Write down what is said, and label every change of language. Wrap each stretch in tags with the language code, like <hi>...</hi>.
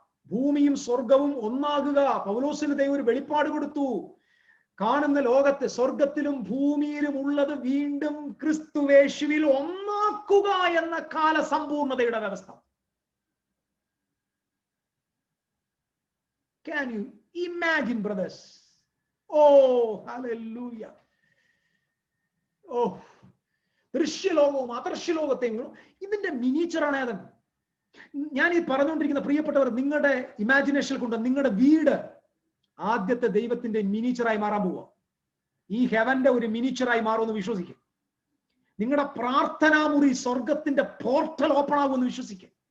<ml>ഭൂമിയും സ്വർഗവും ഒന്നാകുക. പൗലോസിന് ദൈവം ഒരു വെളിപ്പാട് കൊടുത്തു. കാണുന്ന ലോകത്ത്, സ്വർഗത്തിലും ഭൂമിയിലും ഉള്ളത് വീണ്ടും ക്രിസ്തുവേശുവിൽ ഒന്നാക്കുക എന്ന കാലസമ്പൂർണതയുടെ വ്യവസ്ഥ.</ml> <en>Can you imagine, brothers? Oh, hallelujah.</en> <ml>Oh, ദൃശ്യലോകവും അദൃശ്യലോകത്തെയും ഇതിന്റെ മിനിച്ചറാണ് ഏതൻ. ഞാൻ ഈ പറഞ്ഞുകൊണ്ടിരിക്കുന്ന പ്രിയപ്പെട്ടവർ, നിങ്ങളുടെ ഇമാജിനേഷൻ കൊണ്ട് നിങ്ങളുടെ വീട് ആദ്യത്തെ ദൈവത്തിന്റെ മിനിച്ചറായി മാറാൻ പോവുക. ഈ ഹെവന്റെ ഒരു മിനിച്ചറായി മാറുമെന്ന് വിശ്വസിക്കുക. നിങ്ങളുടെ പ്രാർത്ഥനാ മുറി സ്വർഗത്തിന്റെ പോർട്ടൽ ഓപ്പൺ ആകുമെന്ന് വിശ്വസിക്കുക.</ml>